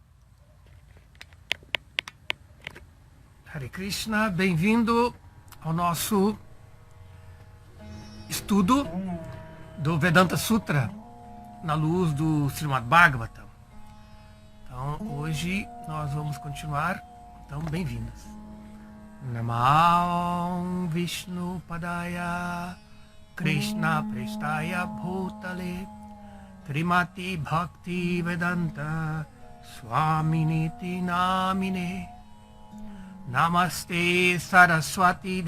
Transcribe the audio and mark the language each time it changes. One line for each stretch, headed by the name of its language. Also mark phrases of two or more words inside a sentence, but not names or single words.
Portuguese: Hare Krishna, bem-vindo ao nosso estudo do Vedanta Sutra na luz do Srimad Bhagavatam. Então, hoje nós vamos continuar. Então, bem-vindas.
Sanskrit: नमो विष्णुपादाय कृष्णप्रेष्ठाय भूतले श्रीमते भक्तिवेदान्तस्वामिन् इति नामिने नमस्ते सारस्वते